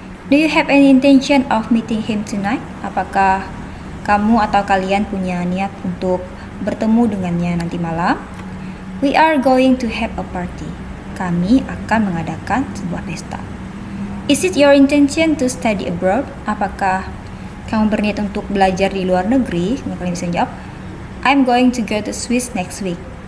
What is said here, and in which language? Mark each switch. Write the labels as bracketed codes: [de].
[en] Do you have any intention of meeting him tonight? [id] Apakah kamu atau kalian punya niat untuk bertemu dengannya nanti malam? [en] We are going to have a party. [id] Kami akan mengadakan sebuah pesta. [en] Is it your intention to study abroad? [id] Apakah kamu berniat untuk belajar di luar negeri? Kalian bisa jawab, [en] I'm going to go to Swiss next week.